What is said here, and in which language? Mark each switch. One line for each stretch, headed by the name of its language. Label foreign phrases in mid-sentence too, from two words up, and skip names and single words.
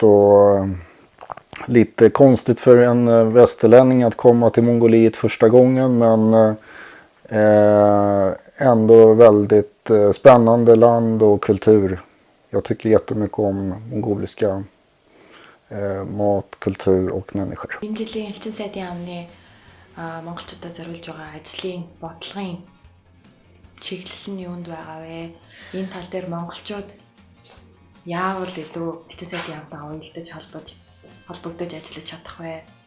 Swedish: Och lite konstigt för en västerlänning att komma till Mongoliet första gången. Men ändå väldigt spännande land och kultur. Jag tycker jättemycket om mongoliska mat, kultur och människor.
Mongolian: Энэ жилийн элчин сайдын яамны монголчуудад зориулж байгаа ажлын бодлогын чиглэл нь юунд байгаа вэ? Энэ тал дээр монголчууд яавал илүү элчин сайдын яамтай уялдаж холбогдож ажиллаж чадах вэ?